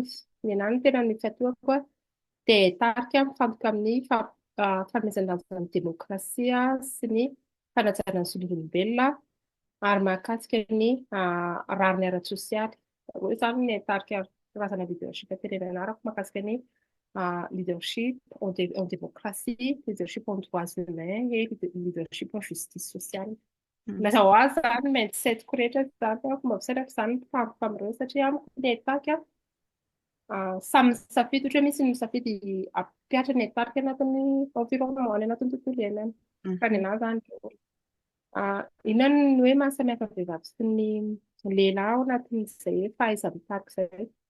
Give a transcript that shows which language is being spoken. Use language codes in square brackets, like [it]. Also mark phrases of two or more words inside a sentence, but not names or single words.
[mg] Ny anahy ny tena misy atoako dia haitarika mifantoka amin'ny fanomezan-danja ny demokrasia sy ny fanajana ny zon'olombelona ary mahakasika ny rariny ara-tsosialy. Hoe izany ny haitarika karazana leadership tenenina anarako mahakasika ny [fr] leadership en démocratie, leadership en droits humains et leadership en justice sociale. [mg] Laza ho azy izany mindset-ko rehetra izany fomba fisainako izany mifantoka amin'ireo satria amiko ny haitarika samy misafidy ohatra hoe misy ny misafidy hampiatra ny haitarika anatin'ny environnement any anatin'ny tontolo iainana. Fa ny anahy izany inona ny hoe mahasamihafa ny vehivavy sy ny lehilahy ao anatin'izay hoe fahaiza-mitarika izay.